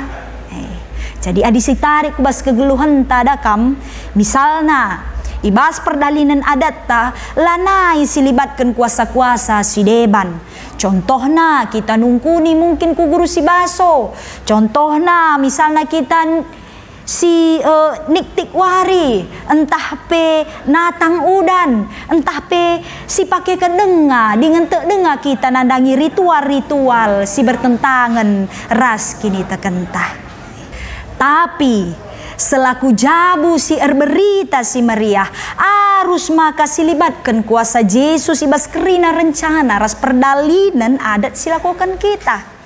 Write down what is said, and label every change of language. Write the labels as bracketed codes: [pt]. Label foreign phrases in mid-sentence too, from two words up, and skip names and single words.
[btx] Jadi adisi tarik bas kegeluhan tadakam misalna ibas perdalinan adat ta lanai silibatkan kuasa-kuasa si deban. Contohna kita nungkuni mungkin ku guru si baso. Contohna misalnya kita si niktik wari, entah pe natang udan, entah pe si pakai kedenga dengan tak dengar kita nandangi ritual-ritual si bertentangan ras kini tekentah. Tapi selaku jabu si berita si Maria harus maka silibatkan kuasa Yesus ibas kerina rencana ras perdalinan adat silakukan kita.